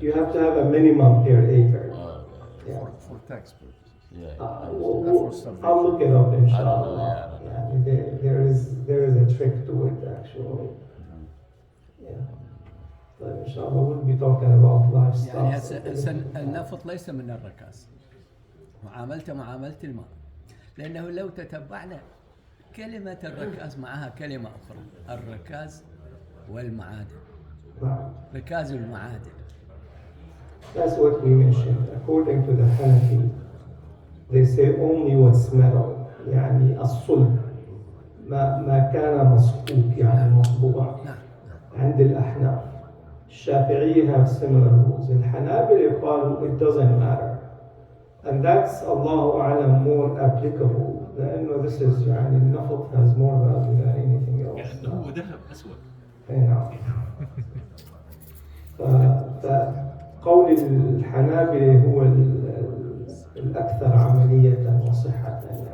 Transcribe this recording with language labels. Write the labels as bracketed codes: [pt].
[en] You have to have a minimum per acre. Okay. Yeah. For tax purposes. Yeah. Uh, I understand. I'll look it up, inshallah. I don't know, yeah, I don't know. Yeah, there is a trick to it, actually. Yeah. But inshallah, we'll be talking about livestock. [ar] يعني هسه النفط ليس من الركاز، معاملته معاملة الماء، لأنه لو تتبعنا كلمة الركاز معها كلمة أخرى، الركاز والمعادن، نعم. ركاز المعادن. [en] That's what we mentioned. According to the Hanafi, they say only what's metal, [ar] يعني الصلب ما كان مصكوك يعني مطبوع. عند الأحناف. [en] الشافعية have similar rules. [ar] الحنابلة قالوا [en] it doesn't matter. And that's [ar] الله أعلم [en] more applicable. [ar] لأنه [en] this is [ar] يعني النفط [en] has more value than anything else. [ar] لأنه هو ذهب أسود. نعم. فقول الحنابلة هو الأكثر عملية وصحة يعني.